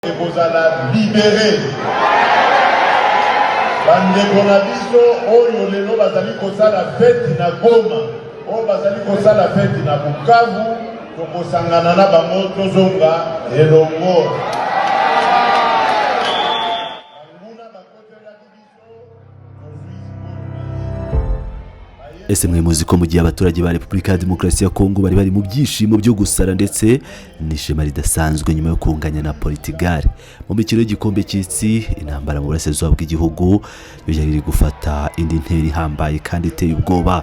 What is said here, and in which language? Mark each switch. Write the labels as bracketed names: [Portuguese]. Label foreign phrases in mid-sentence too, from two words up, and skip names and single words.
[Lingala] ekozala libéré. Bandeko na biso oyo lelo bazali kosala fete na Goma, oyo bazali kosala fete na Bukavu, tokosangana na bango tozonga elongo. [Kinyarwanda] Ese mwe muzi ko mu gihe abaturage ba Repubulika ya Demokarasi ya Kongo bari mu byishimo byo gusara ndetse n'ishema ridasanzwe nyuma yo kunganya na Portugal mu mikino y'igikombe cy'isi, intambara mu burasirazuba bw'igihugu yari gufata indi ntera ihambaye kandi iteye ubwoba.